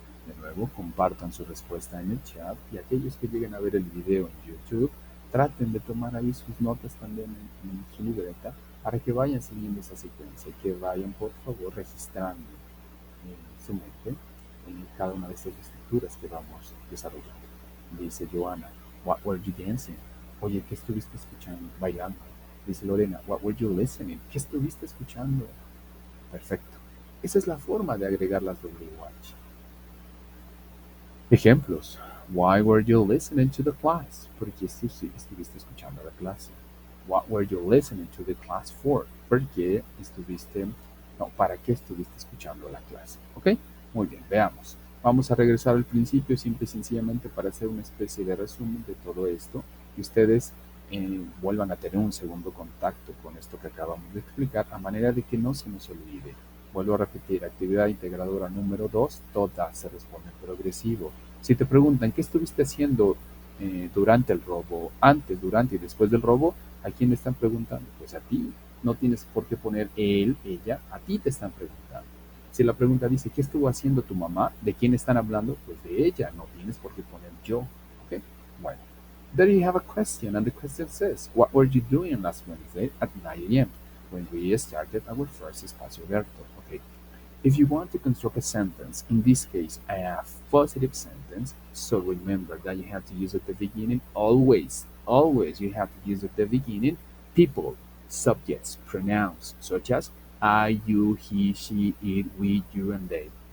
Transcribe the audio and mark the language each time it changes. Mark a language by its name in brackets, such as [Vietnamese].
[Spanish] De nuevo, compartan su respuesta en el chat y aquellos que lleguen a ver el video en YouTube, traten de tomar ahí sus notas también en su libreta para que vayan siguiendo esa secuencia y que vayan, por favor, registrando en su mente en cada una de esas estructuras que vamos desarrollando. Dice [English] Joana, what were you dancing? [Spanish] Oye, ¿qué estuviste escuchando? Bailando. Dice [English] Lorena, what were you listening? [Spanish] ¿Qué estuviste escuchando? Perfecto. Esa es la forma de agregar las WH. Ejemplos. [English] Why were you listening to the class? [Spanish] ¿Por qué estuviste escuchando la clase? [English] What were you listening to the class for? [Spanish] ¿Por qué estuviste, no, para qué estuviste escuchando la clase? ¿Ok? Muy bien, veamos. Vamos a regresar al principio simple y sencillamente para hacer una especie de resumen de todo esto y ustedes vuelvan a tener un segundo contacto con esto que acabamos de explicar a manera de que no se nos olvide. Vuelvo a repetir, actividad integradora número 2, todas se responden progresivo. Si te preguntan qué estuviste haciendo durante el robo, antes, durante y después del robo, ¿a quién le están preguntando? Pues a ti. No tienes por qué poner él, ella, a ti te están preguntando. Si la pregunta dice, ¿qué estuvo haciendo tu mamá? ¿De quién están hablando? Pues de ella, no tienes por qué poner yo. ¿Ok? Bueno. [English] There you have a question, and the question says, what were you doing last Wednesday at 9 a.m. when we started our first Espacio Abierto? Okay. If you want to construct a sentence, in this case, a positive sentence, so remember that you have to use at the beginning always, always you have to use at the beginning people, subjects, pronouns, such as I, you, he, she, it, we, you, and they.